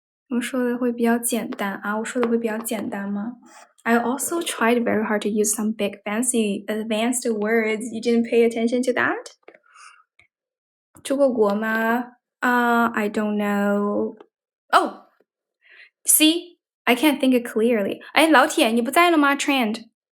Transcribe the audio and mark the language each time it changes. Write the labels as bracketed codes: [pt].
[zh] 我说的会比较简单啊，我说的会比较简单吗？ [en] I also tried very hard to use some big fancy advanced words. You didn't pay attention to that? [zh] 出过国吗？ [en] I don't know. Oh, see, I can't think it clearly. [zh] 哎，老铁，你不在了吗 ？Trend.